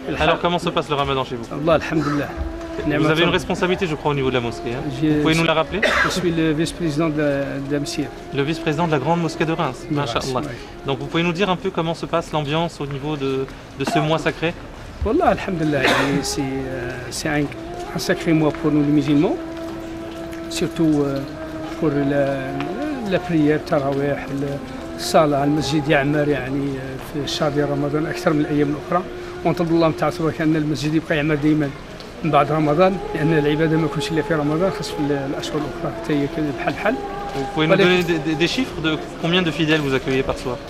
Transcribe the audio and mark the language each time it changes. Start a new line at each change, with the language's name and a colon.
French: Alors comment se passe le Ramadan chez vous?
Arabic: Allah alhamdulillah.
French: Vous avez une responsabilité je crois au niveau de la mosquée. Hein? Vous pouvez nous la rappeler? Je suis le vice-président de la Msir. Le vice-président de la grande mosquée de Reims. Masha'Allah. Donc vous pouvez nous dire un peu comment se passe l'ambiance au niveau de ce mois sacré?
Arabic: Wallah alhamdulillah. C'est un sacré mois pour nous les musulmans, surtout pour la prière tarawih الصلاة المسجد يعمر يعني في شهر رمضان أكثر من الأيام الأخرى ونطلب الله تعالى تبارك أن المسجد يبقى يعمر دائما من بعد رمضان لأن العبادة ما يكونش إلا في رمضان خاص في الأشهر الأخرى حتى هي بحال بحال.
French: Vous pouvez nous donner des chiffres de combien de fidèles vous accueillez par soir?